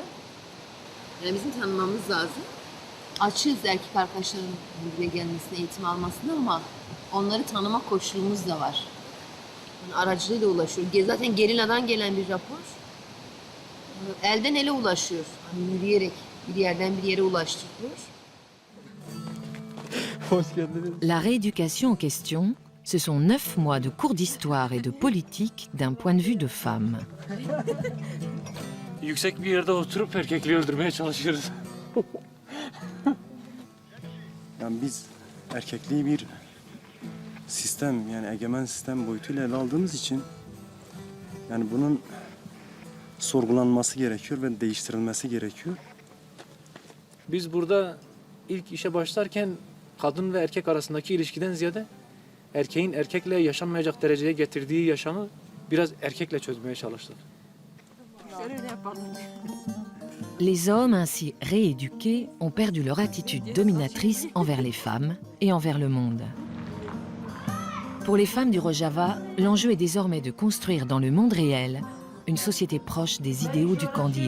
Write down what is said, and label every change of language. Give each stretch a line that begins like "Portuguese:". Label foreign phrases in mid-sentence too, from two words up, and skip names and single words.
Turkish: Yani bizim tanımamız lazım. Açığız erkek arkadaşların buraya gelmesine, eğitim almasına ama onları tanıma koşulumuz da var. Yani aracılığıyla ulaşıyor. Zaten gerilladan gelen bir rapor. Elden ele ulaşıyor. Yani yürüyerek bir yerden bir yere ulaştırılıyor.
French: La rééducation en question, ce sont 9 mois de cours d'histoire et de politique d'un point de vue de femme.
Turkish: Yüksek bir yerde oturup erkekliği öldürmeye çalışıyoruz. Yani biz erkekliği bir sistem, yani egemen sistem boyutuyla ele aldığımız için yani bunun sorgulanması gerekiyor ve değiştirilmesi gerekiyor. Biz burada ilk işe başlarken kadın ve erkek arasındaki ilişkiden ziyade erkeğin erkekle yaşanmayacak dereceye getirdiği yaşamı biraz erkekle çözmeye çalıştık.
French: Les hommes ainsi rééduqués ont perdu leur attitude dominatrice envers les femmes et envers le monde. Pour les femmes du Rojava, l'enjeu est désormais de construire dans le monde réel une société proche des idéaux du Kandil.